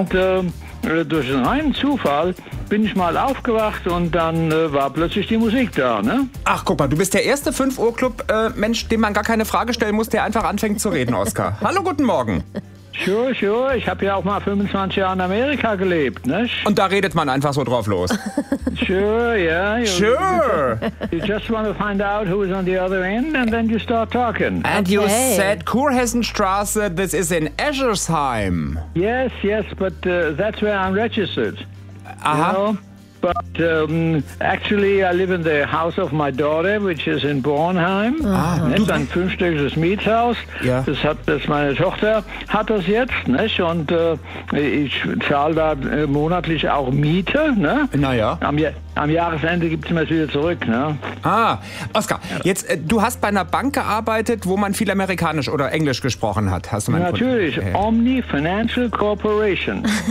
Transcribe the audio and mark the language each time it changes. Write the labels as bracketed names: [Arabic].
[German] Und durch einen reinen Zufall bin ich mal aufgewacht und dann war plötzlich die Musik da, ne? Ach, guck mal, du bist der erste 5-Uhr-Club-Mensch, dem man gar keine Frage stellen muss, der einfach anfängt zu reden, Oskar. Hallo, guten Morgen. [English] Sure, [German] ich habe ja auch mal 25 Jahre in Amerika gelebt, ne? Und da redet man einfach so drauf los. [English] Sure. You just want to find out who's on the other end and then you start talking. And you said Kurhessenstraße, this is in Eschersheim. Yes, but that's where I'm registered. Aha. You know? But actually I live in the house of my daughter, which is in Bornheim. Ah, [German] nicht? Ein fünfstöckiges Mietshaus. Ja. Das hat das meine Tochter hat das jetzt, nicht? Und ich zahle da monatlich auch Miete, ne? Naja. Am Jahresende gibt es mir das wieder zurück, ne? Ah, Oskar, jetzt du hast bei einer Bank gearbeitet, wo man viel Amerikanisch oder Englisch gesprochen hat. Hast du meinen Natürlich, Kunden? Omni Financial Corporation.